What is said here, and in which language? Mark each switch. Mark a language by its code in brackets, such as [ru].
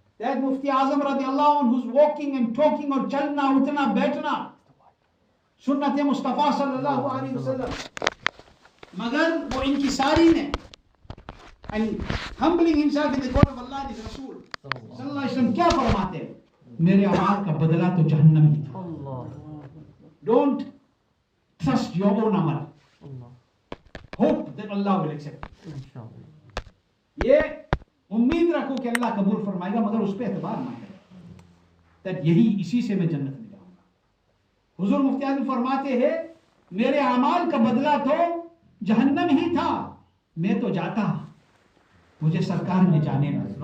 [en] That Mufti Azam radiallahu anh who's walking and talking [hi] और चलना उठना बैठना सुन्नत मुस्तफा [en] सल्लल्लाहु अलैहि वसल्लम. [hi] मगर वो इनकी सारी ने [en] and humbling himself in the court of Allah and his Rasul सल्लल्लाहु अलैहि वसल्लम [hi] क्या फरमाते हैं? मेरे अमाल का बदला तो जहन्नम ही था. [en] Don't trust your own amal. Hope that Allah will accept. [hi] ये उम्मीद रखो कि अल्लाह कबूल फरमाएगा मगर उस पे एतबार ना करो that यही इसी से मैं जन्नत में जाऊंगा. हुजूर मुफ्ती आज़म फरमाते हैं मेरे अमाल का बदला तो जहन्नम ही था. मैं तो जाता मुझे सरकार ने जाने ना.